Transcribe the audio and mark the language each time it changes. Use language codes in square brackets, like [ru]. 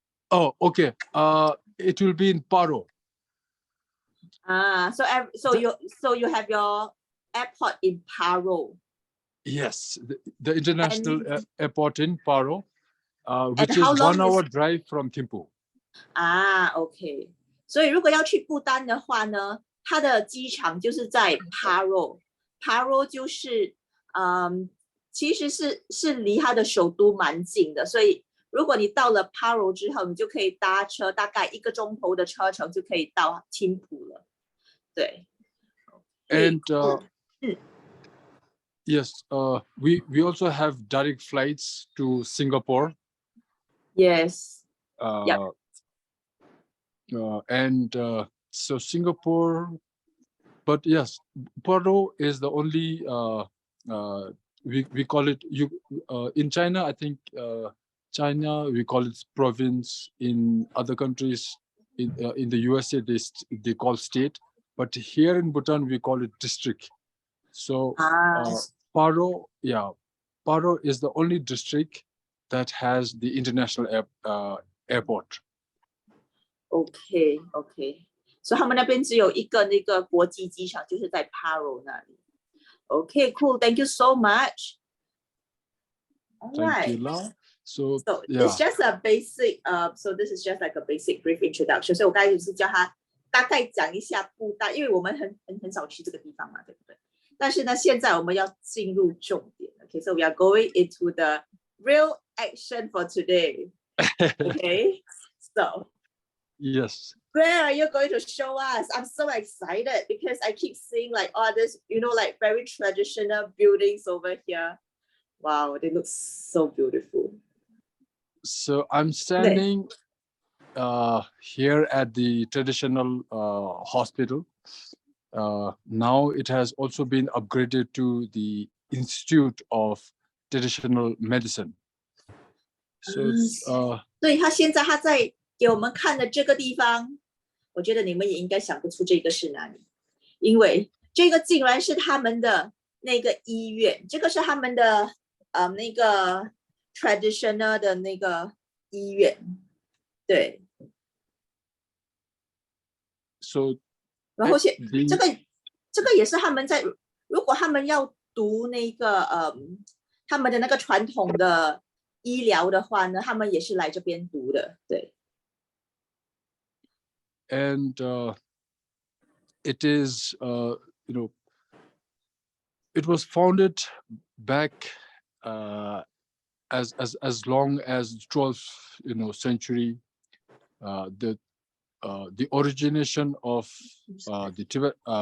[en] Oh, okay. It will be in Paro. So you have your airport in Paro. Yes, the international airport in Paro, which is 1 hour drive from Thimphu. OK. [zh] 所以如果要去不丹的话呢，它的机场就是在 Paro 就是其实是离它的首都蛮近的，所以如果你到了 Paro 之后，你就可以搭车，大概1个钟头的车程就可以到听浦了。对。 [en] And yes, we also have direct flights to Singapore. Yes. And so Singapore, but yes, Paro is the only we call it in China. I think China we call it province. In other countries, in the USA they call state, but here in Bhutan we call it district. So Paro is the only district that has the international airport. [zh] OK， 所以他们那边只有一个那个国际机场，就是在 Paro 那里。 [en] OK, cool. Thank you so much. All right. Thank you, La. So it's just a basic. So this is just like a basic brief introduction. [zh] 所以我刚才就是叫他大概讲一下不丹，因为我们很少去这个地方嘛，对不对？但是呢，现在我们要进入重点。 [en] Okay, so we are going into the real action for today. Okay, so. Yes. Where are you going to show us? I'm so excited because I keep seeing like all this, like very traditional buildings over here. Wow, they look so beautiful. So I'm standing here at the traditional hospital. Now it has also been upgraded to the Institute of Traditional Medicine. So [zh] 对，他现在在给我们看的这个地方，我觉得你们也应该想不出这个是哪里，因为这个竟然是他们的那个医院，这个是他们的那个 traditional 的那个医院，对。 [en] So [zh] 然后这个也是他们在，如果他们要读那个他们的那个传统的医疗的话呢，他们也是来这边读的，对。 [en] And it is, it was founded back as long as 12th, century. The origination of the Tibet.